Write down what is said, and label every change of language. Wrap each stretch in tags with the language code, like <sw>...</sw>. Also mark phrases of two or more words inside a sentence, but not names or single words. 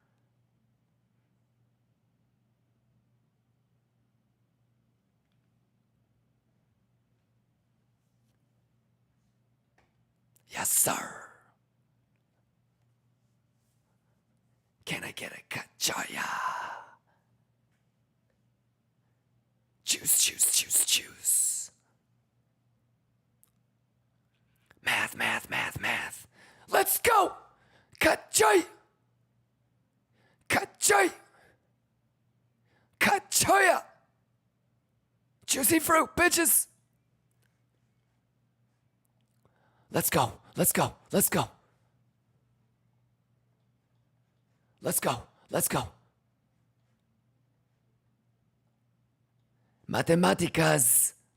<en>Yes, sir. Can I get a ka-cha-ya? Juice, juice, juice, juice. Math, math, math, math. Let's go. Ka-cha-ya. Ka-cha-ya. Juicy fruit, bitches. Let's go. Let's go. Let's go. Let's go. Let's go.</en> <es>Matemáticas.</es>